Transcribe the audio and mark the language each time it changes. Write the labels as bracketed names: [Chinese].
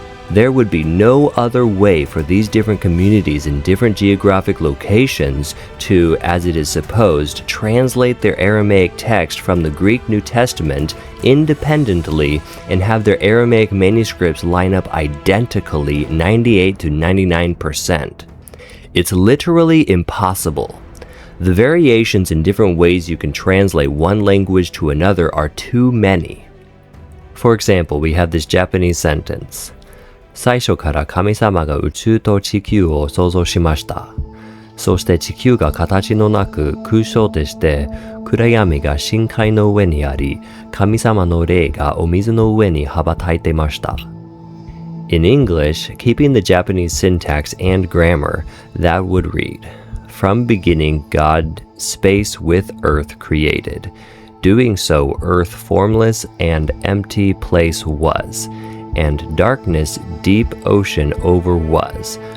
[English] There would be no other way for these different communities in different geographic locations to, as it is supposed, translate their Aramaic text from the Greek New Testament independently and have their Aramaic manuscripts line up identically 98 to 99%. It's literally impossible. The variations in different ways you can translate one language to another are too many. For example, we have this Japanese sentence. [Japanese] 最初から神様が宇宙と地球を創造しました。そして地球が形のなく空想でして、暗闇が深海の上にあり、神様の霊がお水の上に羽ばたいてました。 [English] In English, keeping the Japanese syntax and grammar, that would read, From beginning, God space with earth created. Doing so, earth formless and empty place was, and darkness deep ocean over was.